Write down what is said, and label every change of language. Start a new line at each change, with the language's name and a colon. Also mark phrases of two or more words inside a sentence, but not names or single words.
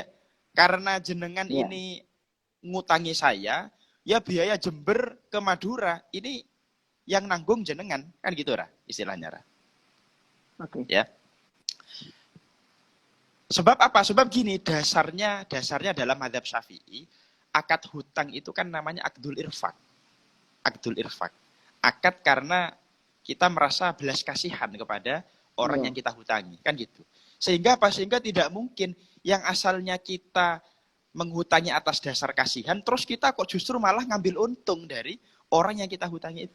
Indonesian: Karena jenengan ini ngutangi saya, ya biaya Jember ke Madura ini yang
Javanese: nanggung jenengan,
Indonesian: kan gitu istilahnya. Oke. Ya. Sebab apa? Sebab gini, dasarnya dalam madzhab Syafi'i, akad hutang itu kan namanya
Arabic: عقد الإرفاق. عقد الإرفاق.
Indonesian: Akad karena kita merasa belas kasihan kepada orang yang kita hutangi, kan gitu. Sehingga tidak mungkin yang asalnya kita menghutangi atas dasar kasihan, terus kita kok justru malah ngambil untung dari orang yang kita hutangi itu.